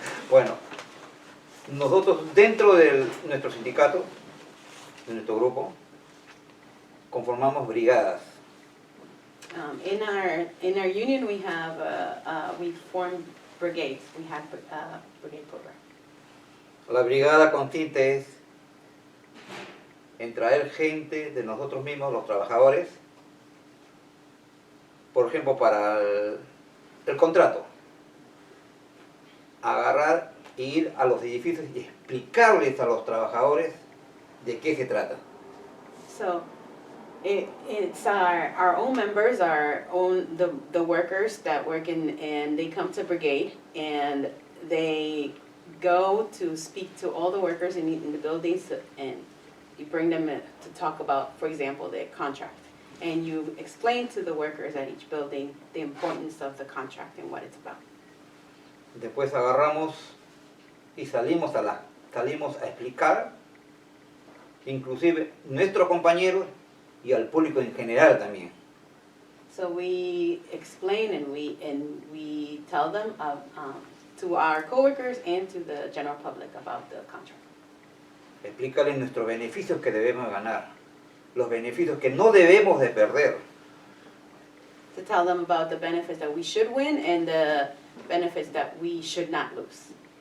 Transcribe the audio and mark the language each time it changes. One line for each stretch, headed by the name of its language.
Spanish: Bueno, nosotros dentro de nuestro sindicato, de nuestro grupo, conformamos brigadas.
English: In our union, we have we formed brigades. We have brigade program.
Spanish: La brigada consiste en traer gente de nosotros mismos, los trabajadores, por ejemplo, para el contrato, agarrar e ir a los edificios y explicarles a los trabajadores de qué se trata.
English: So it's our own members, the workers that work and they come to brigade and they go to speak to all the workers in the buildings and you bring them in to talk about, for example, their contract. And you explain to the workers at each building the importance of the contract and what it's about.
Spanish: Después agarramos y salimos a explicar, inclusive nuestros compañeros y al público en general también.
English: So we explain and we tell them to our coworkers and to the general public about the contract.
Spanish: Explícales nuestros beneficios que debemos ganar, los beneficios que no debemos de perder.
English: To tell them about the benefits that we should win and the benefits that we should not lose.